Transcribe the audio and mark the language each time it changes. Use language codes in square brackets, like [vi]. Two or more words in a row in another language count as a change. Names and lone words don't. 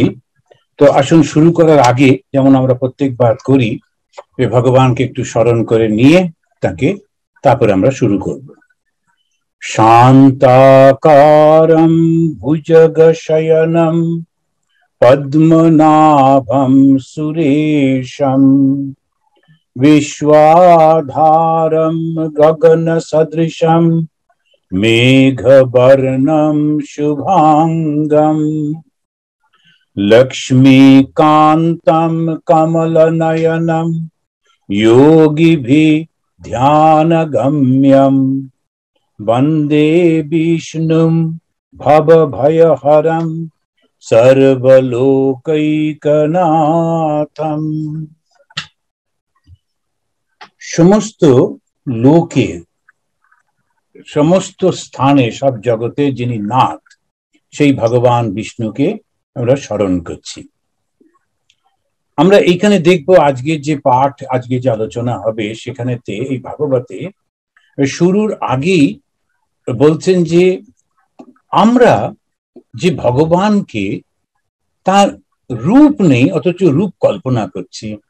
[bn] তো আসুন শুরু করার আগে, যেমন আমরা প্রত্যেকবার করি, ভগবানকে একটু স্মরণ করে নিয়ে তারপরে আমরা শুরু করব। [sa] শান্তাকারম ভুজগশয়নম পদ্মনাভম সুরেশম विश्वाधारं गगनसदृशं मेघवर्णं शुभांगं लक्ष्मीकान्तं कमलनयनं योगिभिः ध्यानगम्यं वन्दे विष्णुं भवभयहरं सर्वलोकैकनाथं। [bn] সমস্ত লোকে, সমস্ত স্থানে, সব জগতে যিনি নাথ, সেই ভগবান বিষ্ণুকে আমরা স্মরণ করছি। আমরা এইখানে দেখবো আজকে যে পাঠ, আজকে যে আলোচনা হবে সেখানেতে এই ভাগবতে শুরুর আগেই বলছেন যে আমরা যে ভগবানকে, তার রূপ নেই অথচ রূপ কল্পনা করছি।